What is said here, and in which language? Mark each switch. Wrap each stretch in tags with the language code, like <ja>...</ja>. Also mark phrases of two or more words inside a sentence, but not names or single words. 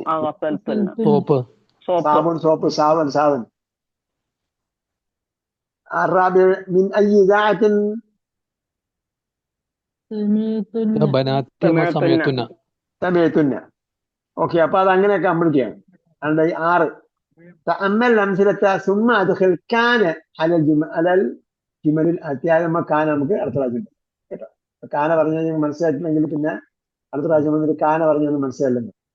<ml>സോപ്പ്. സാബൻ.</ml> <ar>الرابع من أي إذاعة سمعتن.</ar> <ml>ഓക്കെ, അപ്പൊ അത് അങ്ങനെയൊക്കെ കംപ്ലീറ്റ് ചെയ്യണം. 6.</ml> <ar>تأمل أمثلة ثم أدخل كان على الجمل الآتية.</ar> <ml>കാന നമുക്ക് അടുത്ത പ്രാവശ്യം കേട്ടോ. കാന പറഞ്ഞാൽ ഞങ്ങൾ മനസ്സിലാക്കില്ലെങ്കിൽ പിന്നെ അടുത്ത പ്രാവശ്യം വന്നിട്ട് കാന പറഞ്ഞൊന്നും മനസ്സിലായില്ലെന്ന്.</ml>